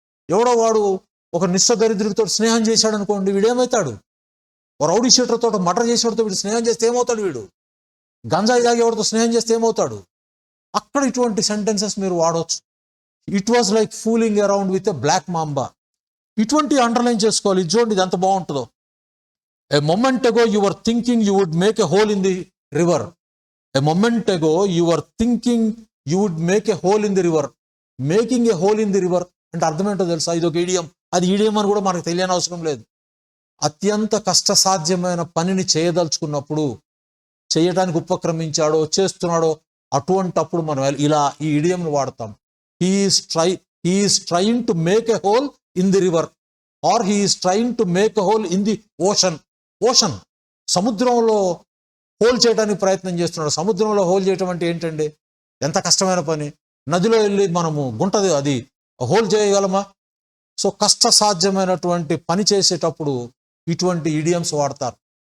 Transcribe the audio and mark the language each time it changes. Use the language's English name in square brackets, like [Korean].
[Telugu] ఎవడో వాడు ఒక నిష్ఠ దరిద్రుడితో స్నేహం చేశాడు అనుకోండి, వీడేమవుతాడు? రౌడీ షీటర్తో మర్డర్ చేసేవాడితో వీడు స్నేహం చేస్తే ఏమవుతాడు? వీడు గంజాయి తాగేవాడితో స్నేహం చేస్తే ఏమవుతాడు? అక్కడ ఇటువంటి సెంటెన్సెస్ మీరు వాడవచ్చు. [English] It was like fooling around with a black mamba. [Telugu] ఇటువంటి అండర్లైన్ చేసుకోవాలి. ఇది చూడండి, ఇది ఎంత బాగుంటుందో. [English] A moment ago you were thinking you would make a hole in the river. A moment ago you were thinking you would make a hole in the river. Making a hole in the river [Telugu] అంటే అర్థం ఏంటో తెలుసా? ఇది ఒక ఈడియం. అది ఈడియం అని కూడా మనకు తెలియని అవసరం లేదు. అత్యంత కష్టసాధ్యమైన పనిని చేయదలుచుకున్నప్పుడు, చేయడానికి ఉపక్రమించాడో, చేస్తున్నాడో, అటువంటప్పుడు మనం ఇలా ఈ ఈడియంను వాడతాం. [English] He is trying to make a hole in the river, or he is trying to make a hole in the ocean. [Telugu] సముద్రంలో హోల్ చేయడానికి ప్రయత్నం చేస్తున్నాడు. సముద్రంలో హోల్ చేయటం అంటే ఏంటండి? ఎంత కష్టమైన పని. నదిలో వెళ్ళి మనము గుంటది అది హోల్ చేయగలమా? సో కష్టసాధ్యమైనటువంటి పని చేసేటప్పుడు ఇటువంటి ఈడియమ్స్ వాడతారు.